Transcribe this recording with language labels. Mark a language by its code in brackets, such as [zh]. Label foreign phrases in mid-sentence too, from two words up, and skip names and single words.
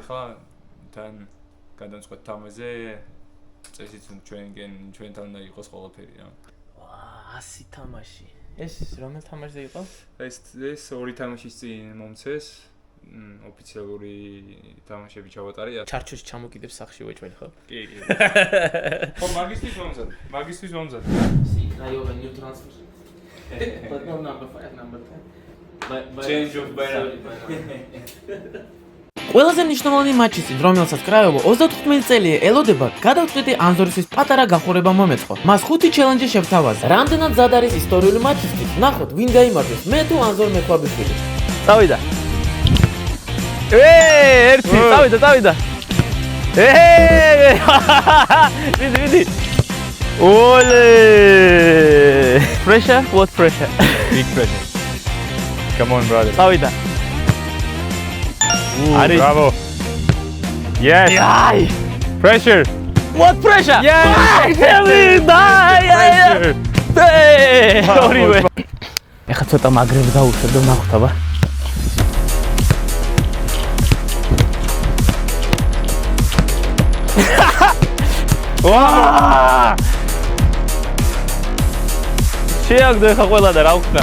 [ka] ხა თან გადამწყვეტ თამაზე წესით ჩვენთან უნდა იყოს ყველაფერი რა. ვა, 100 თამაში. ეს რომელ თამაშზე იყო? ეს ორი თამაშის წინ მომცეს. ოფიციალური თამაშები ჩავატარე. ჩარჩოში ჩამოკიდებს სახში ვეჭველი ხო? კი. ხო, მაგისტრის მომზად. [en] See, I have a new transfer. But no number 5, number 10. Change of banner. [ka] ყველაზე მნიშვნელოვანი მატჩის წინ, რომელსაც კრაიოვო 35 წელია ელოდება, გადავწყვიტე ანზორისის პატარა გახურება მომეწყო. მას 5 ჩელენჯი შევთავაზა. რამდენად ზად არის ისტორიული მატჩისთვის? ნახოთ, ვინ გაიმარჯვებს, მე თუ ანზორ მექვაბიშვილი. წავიდა. ერთი, წავიდა. ვიდი. [en] Ole! Pressure? What pressure? Big pressure. Come on, brother. [ka] წავიდა. [en] Bravo. Yes. Yay! Pressure. What pressure? Yes. Tell me, Pressure. [ka] ორივე. ეხლა ცოტა მაგრებს დაუშვებ და ნახავ. ვა! შეაგდო ეხლა ყველა და რა ვქნა.